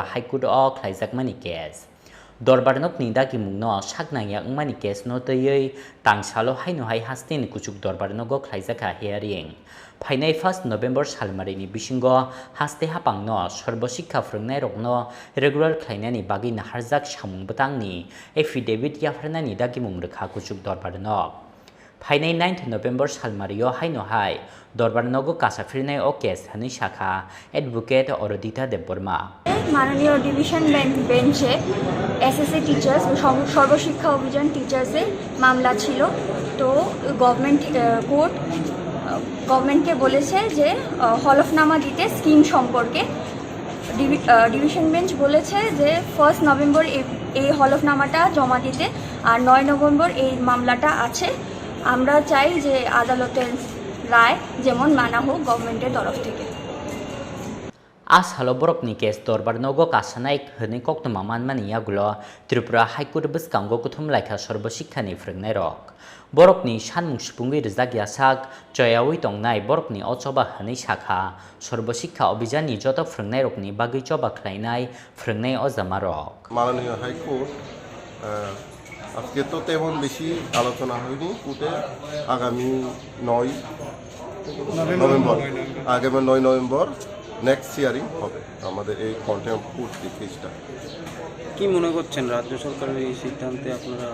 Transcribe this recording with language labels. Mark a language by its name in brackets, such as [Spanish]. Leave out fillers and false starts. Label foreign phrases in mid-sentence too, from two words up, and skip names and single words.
[Kok Borok] High Court o khlaijakmani case Darbar Nogni dagi mungno saknangya angmani case no teyoi Tangsalo haino hai hastin kuchuk Darbar Nogo khlaijaka [English] hearing Final [Kok Borok] 1st November salmari ni bisingo haste hapangno Sarba Shiksha Phrungnairok no regular khlainani bagi naharjak samung butangni affidavit yafarnani dagi mungrekha kuchuk Darbar Nogo Final 9th November salmari yo haino hai Darbar Nogo Kasakha o case hani shakha advocate Adalat de Burma [Bangla] মাননীয় ডিভিশন বেঞ্চে এসএসসি টিচার্স সর্ব শিক্ষা অভিযান টিচার্সে মামলা ছিল তো গভর্নমেন্টকে বলেছে যে হলফনামা দিতে স্কিম সম্পর্কে ডিভিশন বেঞ্চ বলেছে যে 1st নভেম্বর এই হলফনামাটা জমা দিতে আর 9 নভেম্বর এই মামলাটা আছে আমরা চাই যে আদালতের রায় যেমন মানা হোক গভর্নমেন্টের তরফ থেকে [Kok Borok] As halo borokni case Darbar Nogo Kasakha hene koktoma manmani yagulo Tripura High Court biskango kuthum laikha Sarba Shiksha ni Phrungnairok borokni sanmung sipungui rejak yasak joyawi tongnai borokni ochoba hene sakha Sarba Shiksha Abhijan ni joto Phrungnairokni bagi choba khlainai Phrungnairok [Bangla] মাননীয় হাইকোর্ট আজকে তো তেমন বেশি আলোচনা হয়নি কোর্টে আগামী 9 নভেম্বর [English] next hearing [Bangla] হবে আমাদের এই কন্টেম্প কোর্ট কেসটা কি মনে করছেন রাজ্য সরকারের এই সিদ্ধান্তে আপনারা